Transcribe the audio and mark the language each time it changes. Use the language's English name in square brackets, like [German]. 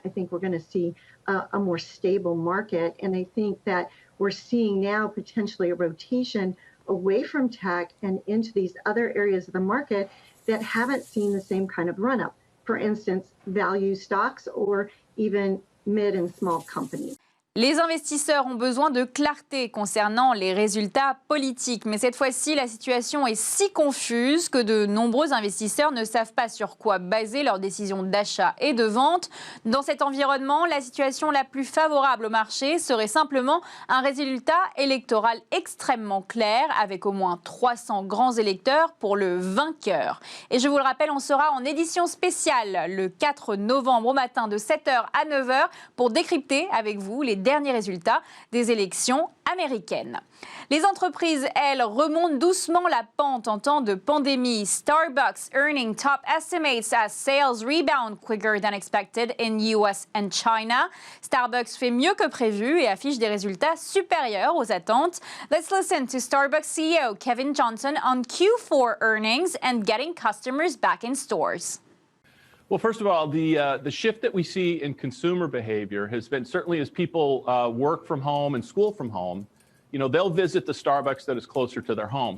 [English] I think we're going to see a more stable market. And I think that we're seeing now potentially a rotation away from tech and into these other areas of the market that haven't seen the same kind of run-up. For instance, value stocks or even mid and small companies. [French] Les investisseurs ont besoin de clarté concernant les résultats politiques. Mais cette fois-ci, la situation est si confuse que de nombreux investisseurs ne savent pas sur quoi baser leurs décisions d'achat et de vente. Dans cet environnement, la situation la plus favorable au marché serait simplement un résultat électoral extrêmement clair avec au moins 300 grands électeurs pour le vainqueur. Et je vous le rappelle, on sera en édition spéciale le 4 novembre au matin de 7h à 9h pour décrypter avec vous les derniers résultats des élections américaines. Les entreprises, elles, remontent doucement la pente en temps de pandémie. [English] Starbucks earning top estimates as sales rebound quicker than expected in US and China. [French] Starbucks fait mieux que prévu et affiche des résultats supérieurs aux attentes. [English] Let's listen to Starbucks CEO Kevin Johnson on Q4 earnings and getting customers back in stores. Well, first of all, the shift that we see in consumer behavior has been certainly as people work from home and school from home, they'll visit the Starbucks that is closer to their home.